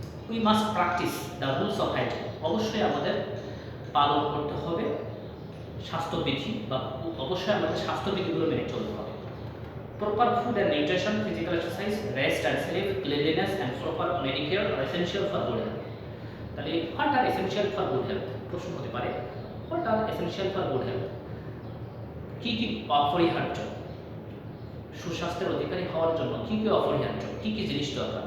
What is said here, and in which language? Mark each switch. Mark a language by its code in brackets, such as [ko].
[en] We must practise the rules of hygiene. [bn] অবশ্যই আমাদের পালন করতে হবে স্বাস্থ্যবিধি, বা অবশ্যই আমাদের স্বাস্থ্যবিধিগুলো মেনে চলতে হবে। [en] Proper food and nutrition, physical exercise, rest and sleep, cleanliness and proper medicare are essential for good health. তাহলে what are essential for good health? [bn] প্রশ্ন হতে পারে, [en] what are essential for good health? [bn] কি কি অপরিহার্য? সুস্বাস্থ্যের অধিকারী হওয়ার জন্য কি কি অপরিহার্য, কি কি জিনিস দরকার?